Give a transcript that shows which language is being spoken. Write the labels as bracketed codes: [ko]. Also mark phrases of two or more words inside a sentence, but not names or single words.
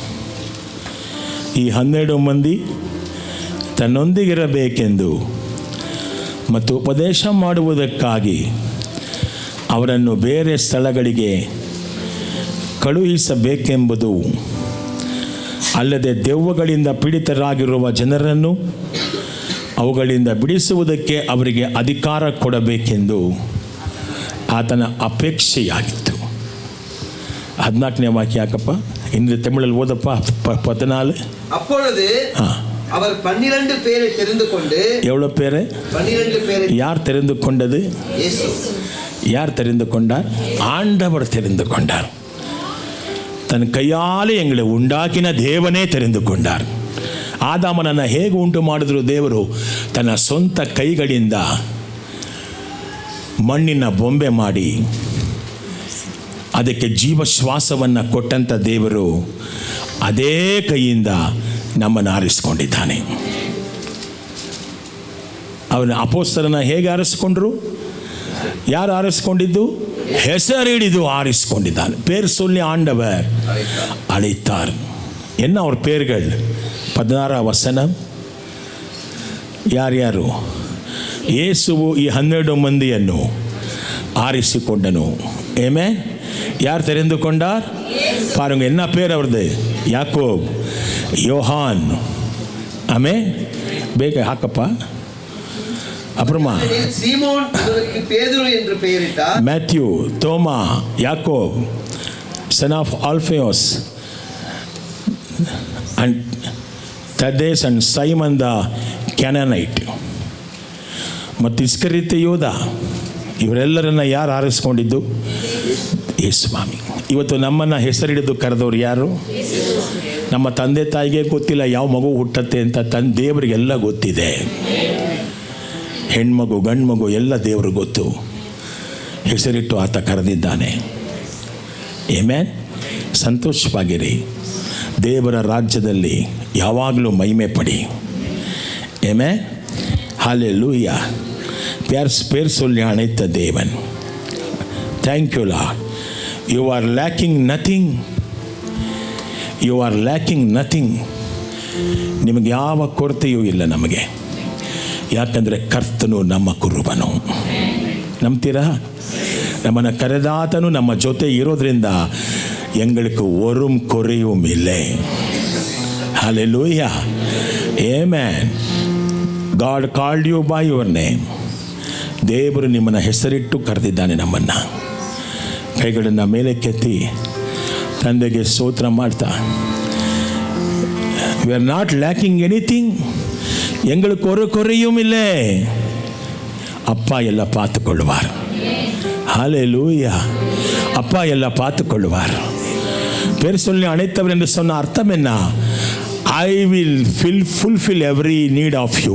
[kn] ಈ 12 ಮಂದಿ ತನ್ನೊಂದಿಗಿರಬೇಕೆಂದು ಮತ್ತು ಉಪದೇಶ ಮಾಡುವುದಕ್ಕಾಗಿ ಅವರನ್ನು ಬೇರೆ ಸ್ಥಳಗಳಿಗೆ ಕಳುಹಿಸಬೇಕೆಂಬುದು ಅಲ್ಲದೆ ದೆವ್ವಗಳಿಂದ ಪೀಡಿತರಾಗಿರುವ ಜನರನ್ನು ಅವುಗಳಿಂದ ಬಿಡಿಸುವುದಕ್ಕೆ ಅವರಿಗೆ ಅಧಿಕಾರ ಕೊಡಬೇಕೆಂದು ಆತನ ಅಪೇಕ್ಷೆಯಾಗಿತ್ತು. 14ನೇ ವಾಕ್ಯ ಯಾಕಪ್ಪ? ಇನ್ನು ತಮಿಳಲ್ಲಿ ಓದಪ್ಪ. 14. [ta] அப்பொழுது அவர் 12 பேரை தெரிந்து கொண்டு. எவ்வளோ பேர்? 12 பேரை. யார் தெரிந்து கொண்டது? இயேசு. யார் தெரிந்து கொண்டார்? ஆண்டவர் தெரிந்து கொண்டார். தன்ன கையாலே எங்களை உண்டாக்கின தேவனே தெரிந்து கொண்டார். [kn] ಆದಾಮನನ್ನು ಹೇಗೆ ಉಂಟು ಮಾಡಿದ್ರು ದೇವರು? ತನ್ನ ಸ್ವಂತ ಕೈಗಳಿಂದ ಮಣ್ಣಿನ ಬೊಂಬೆ ಮಾಡಿ ಅದಕ್ಕೆ ಜೀವಶ್ವಾಸವನ್ನು ಕೊಟ್ಟಂಥ ದೇವರು ಅದೇ ಕೈಯಿಂದ ನಮ್ಮನ್ನು ಆರಿಸಿಕೊಂಡಿದ್ದಾನೆ. ಅವನ ಅಪೊಸ್ತಲರನ್ನ ಹೇಗೆ ಆರಿಸಿಕೊಂಡ್ರು? ಯಾರು ಆರಿಸಿಕೊಂಡಿದ್ದು? ಹೆಸರಿಡಿದು ಆರಿಸಿಕೊಂಡಿದ್ದಾನೆ. [ta] பேர் சொல்லி ஆண்டவர் அழைத்தார். என்ன அவர் பேர்கள்? 16 வசனம். [kn] ಯಾರ್ಯಾರು? ಯೇಸುವು ಈ 12 ಮಂದಿಯನ್ನು ಆರಿಸಿಕೊಂಡನು. ಆಮೆನ್. [ta] ಯಾರು தெரிந்து கொண்டார்? பாருங்க, என்ன பேர் அவரது? யாக்கோப், யோஹான். ஆமென். [kn] ಬೇಗ ಹಾಕಪ್ಪ. [ta] அப்புறமா சீமோன், இவருக்கு பேதுரு என்று பெயரிட்டார். மேத்யூ, தோமா, யாக்கோப், [en] son of Alphaeus, and Thaddeus and Simon the Canaanite, [kn] ಮತ್ತು ಇಸ್ಕರಿಯೋತ ಯೋಧ. ಇವರೆಲ್ಲರನ್ನ ಯಾರು ಆರಿಸ್ಕೊಂಡಿದ್ದು? ಯೇಸು ಸ್ವಾಮಿ. ಇವತ್ತು ನಮ್ಮನ್ನು ಹೆಸರಿಡಿದು ಕರೆದವರು ಯಾರು? ನಮ್ಮ ತಂದೆ ತಾಯಿಗೆ ಗೊತ್ತಿಲ್ಲ ಯಾವ ಮಗು ಹುಟ್ಟತ್ತೆ ಅಂತ. ದೇವರಿಗೆಲ್ಲ ಗೊತ್ತಿದೆ. ಹೆಣ್ಮಗು ಗಂಡು ಮಗು ಎಲ್ಲ ದೇವ್ರಿಗೆ ಗೊತ್ತು. ಹೆಸರಿಟ್ಟು ಆತ ಕರೆದಿದ್ದಾನೆ. ಆಮೆನ್. ಸಂತೋಷವಾಗಿರಿ. ದೇವರ ರಾಜ್ಯದಲ್ಲಿ ಯಾವಾಗಲೂ ಮಹಿಮೆ ಪಡಿ. ಆಮೆನ್. [ta] ஹல்லேலூயா. பேர் சொல்லி அழைத்த தேவன். [en] Thank you Lord. You are lacking nothing. You are lacking nothing. [kn] ನಿಮಗೆ ಯಾವ ಕೊರತೆಯೂ ಇಲ್ಲ ನಮಗೆ. ಯಾಕಂದರೆ ಕರ್ತನು ನಮ್ಮ ಕುರುಬನು. ನಂಬ್ತೀರಾ? ನಮ್ಮನ್ನು ಕರೆದಾತನು ನಮ್ಮ ಜೊತೆ ಇರೋದ್ರಿಂದ [ta] எங்களுக்கு ஒரு குறையும் இல்லை. ஹல்லேலூயா. ஆமென். [en] God called you by your name. [kn] ದೇವರು ನಿಮ್ಮನ್ನು ಹೆಸರಿಟ್ಟು ಕರೆದಿದ್ದಾನೆ. ನಮ್ಮನ್ನು ಕೈಗಳನ್ನು ಮೇಲೆ ಕೆತ್ತಿ ತಂದೆಗೆ ಸ್ತೋತ್ರ ಮಾಡ್ತಾ, [en] We are not lacking anything. [ta] எங்களுக்கு குறையும் இல்லை. அப்பா எல்லாம் பார்த்துக்கொள்வார். ஹல்லேலூயா. அப்பா எல்லாம் பார்த்துக்கொள்வார். பேர் சொல்லி அழைத்தவர் என்று சொன்ன அர்த்தம் என்ன? [en] I will fulfill every need of you.